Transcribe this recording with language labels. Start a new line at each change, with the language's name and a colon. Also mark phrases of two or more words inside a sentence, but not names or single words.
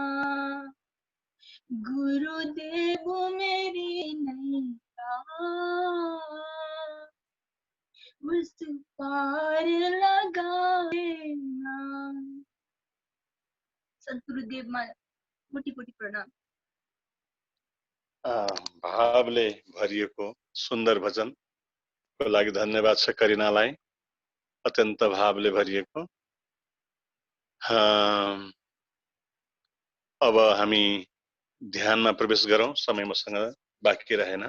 Hindi: गुरुदेव मेरी नैया उस पार लगा देना।
Nepali: सद्गुरुदेवमा कोटि कोटि प्रणाम। भावले भरिएको सुन्दर भजनको लागि धन्यवाद छ करिनालाई, अत्यन्त भावले भरिएको। अब हामी ध्यानमा प्रवेश गरौँ, समय मसँग बाँकी रहेन।